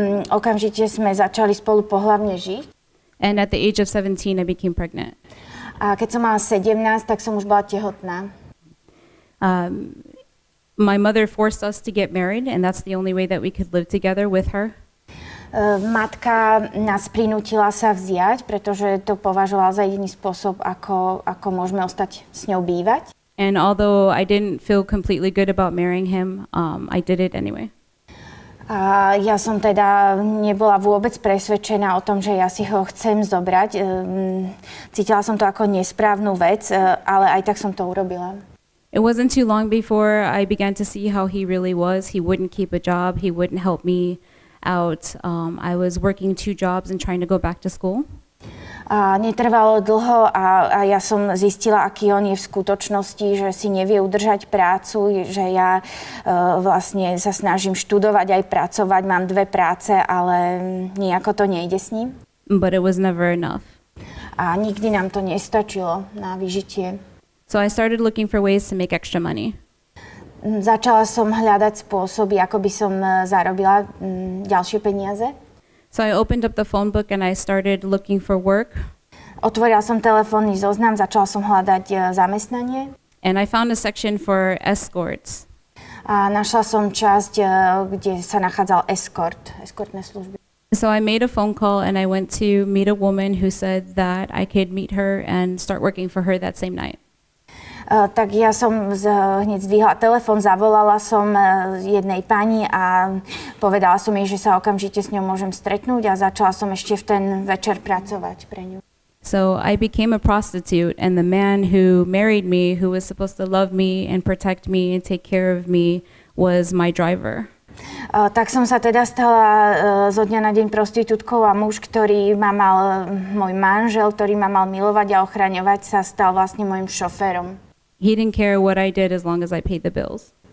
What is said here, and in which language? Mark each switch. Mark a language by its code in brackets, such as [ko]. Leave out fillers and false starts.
[sk] Okamžite sme začali spolu pohlavne žiť. [en] And at the age of 17, I became pregnant. [sk] A keď som mala 17, tak som už bola tehotná. [en] My mother forced us to get married, and that's the only way that we could live together with her. [sk] Matka nás prinútila sa vziať, pretože to považovala za jediný spôsob, ako môžeme ostať s ňou bývať. [en] And although I didn't feel completely good about marrying him, I did it anyway. [sk] A ja som teda nebola vôbec presvedčená o tom, že ja si ho chcem zobrať. Cítila som to ako nesprávnu vec, ale aj tak som to urobila. [en] It wasn't too long before I began to see how he really was. He wouldn't keep a job. He wouldn't help me out. I was working 2 jobs and trying to go back to school. [sk] A netrvalo dlho a ja som zistila, aký on je v skutočnosti, že si nevie udržať prácu, že ja vlastne sa snažím študovať aj pracovať, mám 2 práce, ale nejako to nejde s ním. [en] But it was never enough. [sk] A nikdy nám to nestačilo na vyžitie. [en] So I started looking for ways to make extra money. [sk] Začala som hľadať spôsoby, ako by som zarobila ďalšie peniaze. [en] So I opened up the phone book and I started looking for work. [sk] Otvorila som telefónny zoznam, začala som hľadať zamestnanie. [en] And I found a section for escorts. [sk] A našla som časť, kde sa nachádzal eskortné služby. [en] So I made a phone call and I went to meet a woman who said that I could meet her and start working for her that same night. [sk] Tak ja som hneď zdvihla telefón, zavolala som jednej pani a povedala som jej, že sa okamžite s ňou môžem stretnúť a začala som ešte v ten večer pracovať pre ňu. [en] So I became a prostitute and the man who married me, who was supposed to love me and protect me and take care of me, was my driver. [sk] Tak som sa teda stala zo dňa na deň prostitútkou a muž, ktorý ma mal, môj manžel, ktorý ma mal milovať a ochraňovať, sa stal vlastne môjim šoférom. [en] He didn't care what I did as long as I paid the bills.